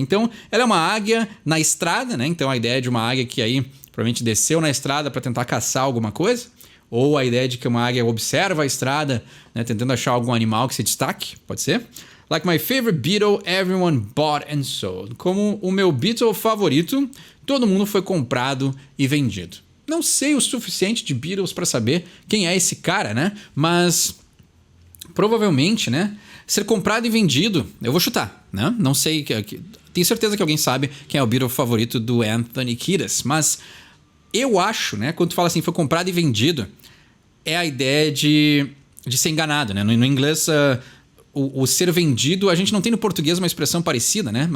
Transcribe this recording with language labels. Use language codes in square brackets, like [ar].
[pt] Então, ela é uma águia na estrada, né? Então, a ideia de uma águia que aí provavelmente desceu na estrada para tentar caçar alguma coisa. Ou a ideia de que uma águia observa a estrada, né, tentando achar algum animal que se destaque, pode ser. [en] Like my favorite beetle, everyone bought and sold. [pt] Como o meu Beatle favorito, todo mundo foi comprado e vendido. Não sei o suficiente de Beatles para saber quem é esse cara, né? Mas provavelmente, né, ser comprado e vendido, eu vou chutar, né? Não sei, tenho certeza que alguém sabe quem é o Beatle favorito do Anthony Kiedis, mas eu acho, né, quando tu fala assim, foi comprado e vendido, é a ideia de ser enganado, né? No inglês, o ser vendido, a gente não tem no português uma expressão parecida, né?